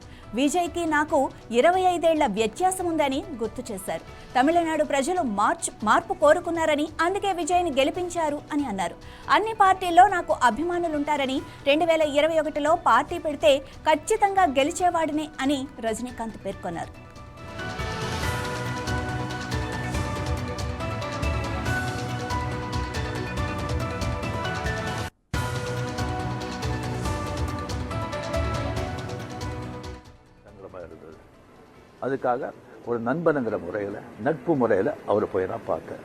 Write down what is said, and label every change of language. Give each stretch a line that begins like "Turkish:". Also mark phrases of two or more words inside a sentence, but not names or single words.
Telugu: విజయ్కి నాకు 25 ఏళ్ల వ్యత్యాసం ఉందని గుర్తు చేశారు. తమిళనాడు ప్రజలు మార్పు కోరుకున్నారని, అందుకే విజయ్ని గెలిపించారు అని అన్నారు. అన్ని పార్టీల్లో నాకు అభిమానులుంటారని, 2021లో పార్టీ పెడితే ఖచ్చితంగా గెలిచేవాడినే అని రజనీకాంత్ పేర్కొన్నారు.
Tamil: அதுக்காக ஒரு நண்பனுங்கிற முறையில், நட்பு முறையில் அவரை போய் நான் பார்த்தேன்.